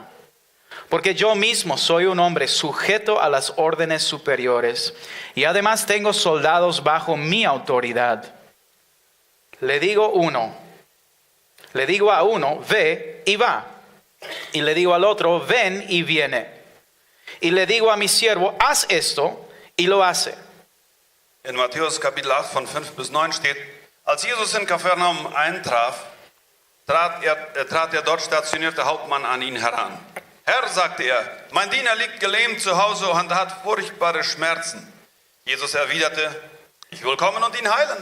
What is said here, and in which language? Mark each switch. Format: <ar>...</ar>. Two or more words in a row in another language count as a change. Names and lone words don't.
<es>Porque yo mismo soy un hombre sujeto a las órdenes superiores y además tengo soldados bajo mi autoridad. Le digo a uno, ve y va. Y le digo al otro, ven y viene. Y le digo a mi siervo, haz esto, y lo hace.</es> <de>In Matthäus Kapitel 8 von 5 bis 9 steht, als Jesus in Kapernaum eintraf, trat der dort stationierte Hauptmann an ihn heran. Herr, sagte er, mein Diener liegt gelähmt zu Hause und hat furchtbare Schmerzen. Jesus erwiderte, ich will kommen und ihn heilen.</de>